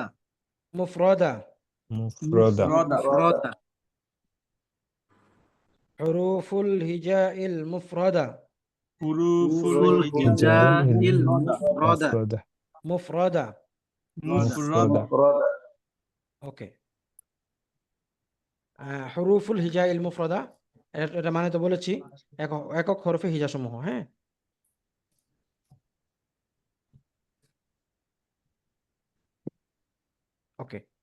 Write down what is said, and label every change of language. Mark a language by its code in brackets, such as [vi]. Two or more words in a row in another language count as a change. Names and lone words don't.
[ar] মুফরাদা। মুফরাদা। মুফরাদা। الحروف الهجائية المفردة. হুরুফুল হুরুফুল হিজাইল হিজাইল মুফরাদা। মুফরাদা। মুফরাদা। মুফরাদা। [bn] ওকে, [ar] الحروف الهجائية المفردة, [bn] এটা মানে তো বলেছি একক একক হরফে হিজা সমূহ। হ্যাঁ, ওকে।